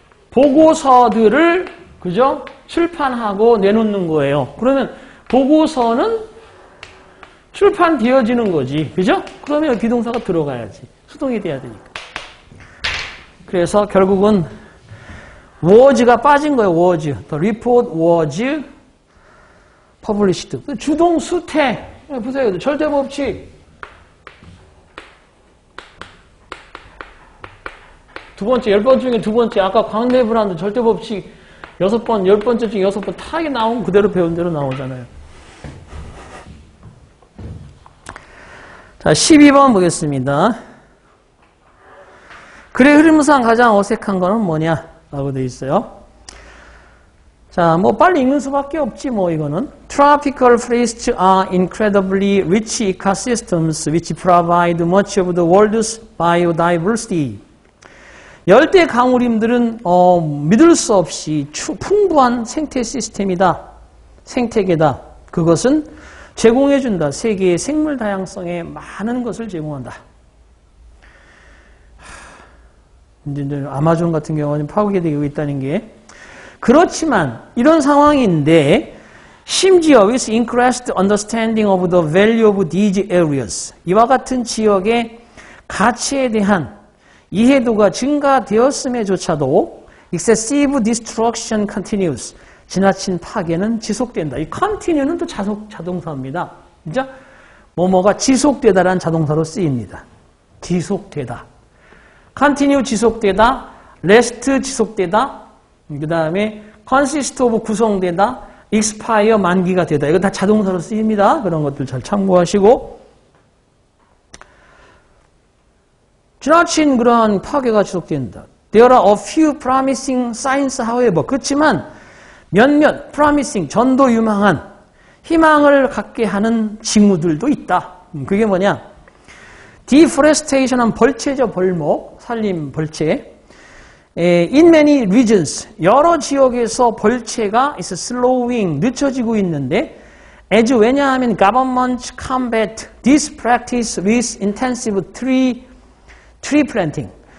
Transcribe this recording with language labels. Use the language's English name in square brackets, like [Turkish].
[Korean] 보고서들을 그죠? 출판하고 내놓는 거예요. 그러면 보고서는 출판되어지는 거지. 그죠? 그러면 비동사가 들어가야지. 수동이 돼야 되니까. 그래서 결국은 was가 빠진 거예요. [English] was. The report was published. [Korean] 주동 수태. 보세요. 절대법칙. 두 번째, 10번 중에 두 번째. 아까 광대불안도 절대법칙 6번, 10번째 중에 6번 다 나오면 그대로 배운 대로 나오잖아요. 자, 12번 보겠습니다. 글의 흐름상 가장 어색한 거는 뭐냐? 라고 되어 있어요. 자, 뭐 빨리 읽는 수밖에 없지 뭐 이거는. [English] Tropical forests are incredibly rich ecosystems which provide much of the world's biodiversity. [Korean] 열대 강우림들은 믿을 수 없이 풍부한 생태 시스템이다. 생태계다. 그것은 제공해준다. 세계의 생물 다양성에 많은 것을 제공한다. 이제 아마존 같은 경우는 파괴되고 있다는 게. 그렇지만 이런 상황인데 심지어 [English] with increased understanding of the value of these areas. [Korean] 이와 같은 지역의 가치에 대한 이해도가 증가되었음에조차도 [English] excessive destruction continues. [Korean] 지나친 파괴는 지속된다. 이 continue는 또 자동사입니다. 그죠? 뭐뭐가 지속되다라는 자동사로 쓰입니다. 지속되다. continue 지속되다. last 지속되다. 그 다음에 consist of 구성되다. expire 만기가 되다. 이거 다 자동사로 쓰입니다. 그런 것들 잘 참고하시고. 지나친 그런 파괴가 지속된다. [English] There are a few promising signs, however. [Korean] 그렇지만 몇몇 promising, 전도 유망한 희망을 갖게 하는 징후들도 있다. 그게 뭐냐? Deforestation은 벌채죠, 벌목. 산림 벌채. [English] In many regions, [Korean] 여러 지역에서 벌채가 [English] is slowing, [Korean] 늦춰지고 있는데 [English] as [Korean] 왜냐하면 [English] governments combat this practice with intensive tree planting.